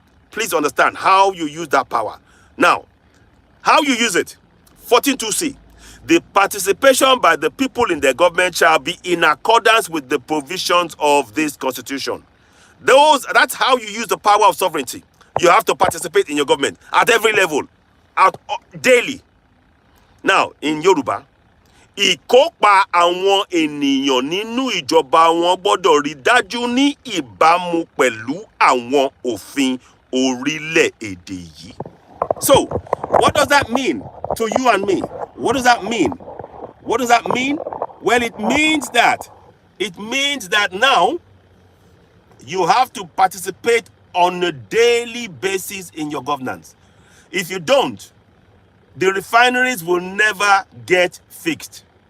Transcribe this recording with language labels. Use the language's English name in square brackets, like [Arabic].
[English] Please understand how you use that power. Now, how you use it. 14-2C. The participation by the people in the government shall be in accordance with the provisions of this constitution. That's how you use the power of sovereignty. You have to participate in your government at every level, daily. Now, in Yoruba, [Yoruba] ìkópa àwọn ènìyàn nínú ìjọba wọn gbọ́dọ̀ rí dájú ní ìbámu pẹ̀lú àwọn òfin orílẹ̀-èdè yìí. [English] So, what does that mean to you and me? What does that mean? What does that mean? Well, it means that now you have to participate on a daily basis in your governance. If you don't, the refineries will never get fixed.